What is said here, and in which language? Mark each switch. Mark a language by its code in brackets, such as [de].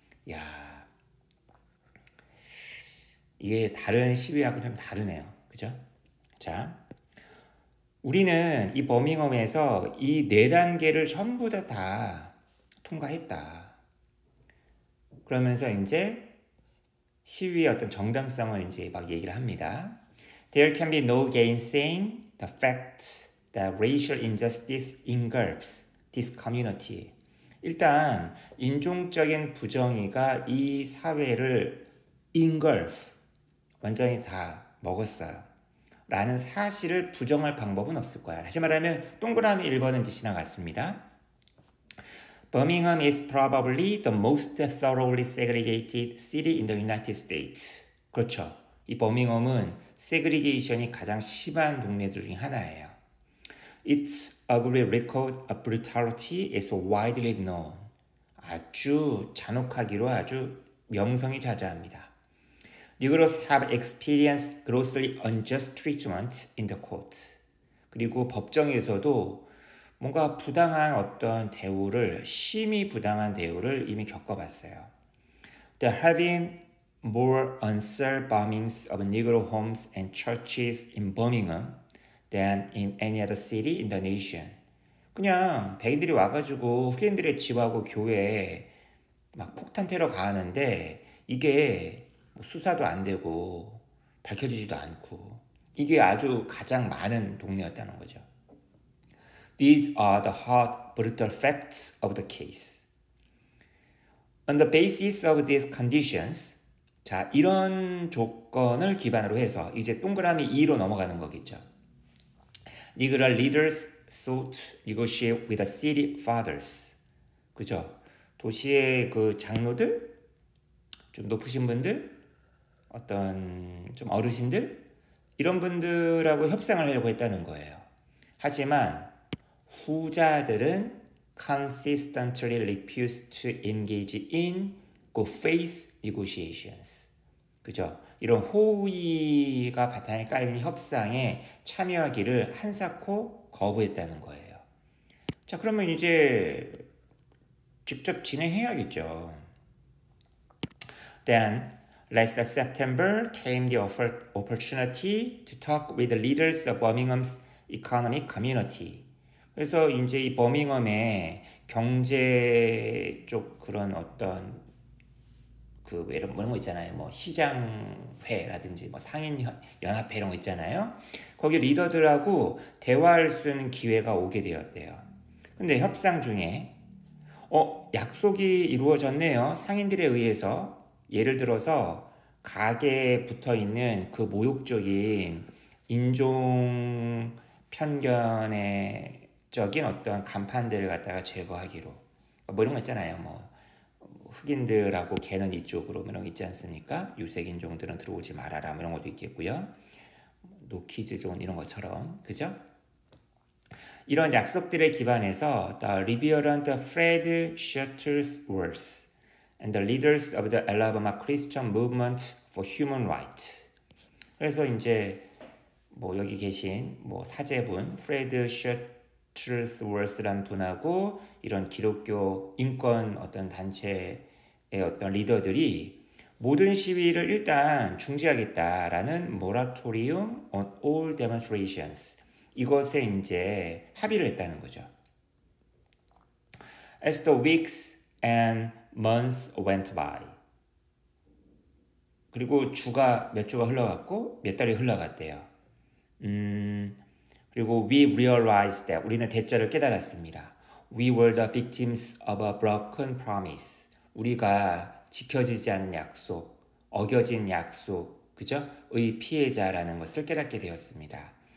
[ko] 야, 이게 다른 시위하고 좀 다르네요. 그죠? 자, 우리는 이 버밍엄에서 이 네 단계를 전부 다 통과했다. 그러면서 이제 시위의 어떤 정당성을 이제 막 얘기를 합니다. [en] There can be no gainsaying the fact that racial injustice engulfs this community. [ko] 일단 인종적인 부정의가 이 사회를 engulf, 완전히 다 먹었어요. 라는 사실을 부정할 방법은 없을 거야. 다시 말하면 동그라미 1번은 지나갔습니다. [en] Birmingham is probably the most thoroughly segregated city in the United States. [ko] 그렇죠. 이 버밍엄은 세그리게이션이 가장 심한 동네들 중에 하나예요. [en] Its ugly record of brutality is widely known. [ko] 아주 잔혹하기로 아주 명성이 자자합니다. [en] Negroes have experienced grossly unjust treatment in the court. [ko] 그리고 법정에서도 뭔가 부당한 어떤 대우를, 심히 부당한 대우를 이미 겪어봤어요. [en] There have been more unsolved bombings of Negro homes and churches in Birmingham than in any other city in the nation. [ko] 그냥 백인들이 와가지고 흑인들의 집하고 교회에 막 폭탄 테러 가하는데 이게 수사도 안 되고 밝혀지지도 않고 이게 아주 가장 많은 동네였다는 거죠. [en] These are the hard, brutal facts of the case. [ko] On the basis of these conditions, 자, 이런 조건을 기반으로 해서 이제 동그라미 2로 넘어가는 거겠죠. [en] Negro leaders sought to negotiate with the city fathers. [ko] 그죠? 도시의 그 장로들, 좀 높으신 분들, 어떤 좀 어르신들, 이런 분들하고 협상을 하려고 했다는 거예요. [en] 하지만 후자들은 consistently refused to engage in good faith negotiations. [ko] 그죠? 이런 호의가 바탕에 깔린 협상에 참여하기를 한사코 거부했다는 거예요. 자, 그러면 이제 직접 진행해야겠죠. [en] Then, last September came the opportunity to talk with the leaders of Birmingham's economic community. [ko] 그래서 이제 이 버밍엄의 경제 쪽 그런 어떤 그 이런 거 있잖아요. 뭐 시장회라든지 뭐 상인 연합회 이런 거 있잖아요. 거기 리더들하고 대화할 수 있는 기회가 오게 되었대요. 근데 협상 중에 약속이 이루어졌네요. 상인들에 의해서 예를 들어서 가게에 붙어 있는 그 모욕적인 인종 편견의 적인 어떤 간판들을 갖다가 제거하기로 뭐 이런 거 있잖아요. 뭐 흑인들하고 걔는 이쪽으로 이런 거 있지 않습니까? 유색인종들은 들어오지 말아라 이런 것도 있겠고요. 노키즈 존 이런 것처럼 그죠? [en] 이런 약속들에 기반해서 The Reverend Fred Shuttlesworth and the leaders of the Alabama Christian Movement for Human Rights. [ko] 그래서 이제 뭐 여기 계신 뭐 사제분 프레드 셔틀스워스라는 분하고 이런 기독교 인권 어떤 단체의 어떤 리더들이 모든 시위를 일단 중지하겠다라는 moratorium on all demonstrations 이것에 이제 합의를 했다는 거죠. [en] As the weeks and months went by. [ko] 그리고 몇 주가 흘러갔고 몇 달이 흘러갔대요. 그리고 we realized that 우리는 대자를 깨달았습니다. [en] We were the victims of a broken promise. [ko] 우리가 지켜지지 않은 약속, 어겨진 약속, 그죠? 의 피해자라는 것을 깨닫게 되었습니다.